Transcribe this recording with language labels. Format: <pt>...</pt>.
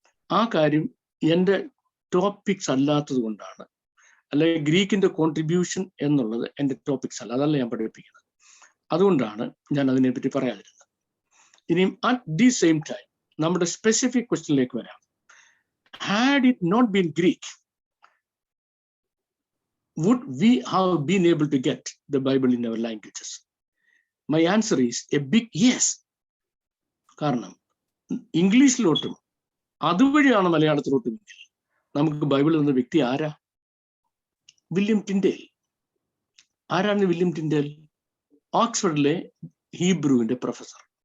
<ml>ആ കാര്യം എൻ്റെ ടോപ്പിക്സ് അല്ലാത്തത് കൊണ്ടാണ്, അല്ലെങ്കിൽ ഗ്രീക്കിന്റെ കോൺട്രിബ്യൂഷൻ എന്നുള്ളത് എൻ്റെ ടോപ്പിക്സ് അല്ല, അതല്ല ഞാൻ പഠിപ്പിക്കുന്നത്. അതുകൊണ്ടാണ് ഞാൻ അതിനെപ്പറ്റി പറയാതിരുന്നത്. ഇനിയും</ml> <en>at the same time</en> <ml>നമ്മുടെ സ്പെസിഫിക് ക്വസ്റ്റ്യനിലേക്ക് വരാം.</ml> <en>Had it not been Greek, would we have been able to get the Bible in our languages? My answer is a big yes.</en> <ml>കാരണം ഇംഗ്ലീഷിലോട്ടും അതുവഴിയാണ് മലയാളത്തിലോട്ടും നമുക്ക് ബൈബിളിൽ നിന്ന വ്യക്തി ആരാ? William Tyndale. ആരാണ് വില്യം ടിൻഡേൽ? ഓക്സ്ഫോർഡിലെ ഹീബ്രുവിന്റെ പ്രൊഫസർ.</ml>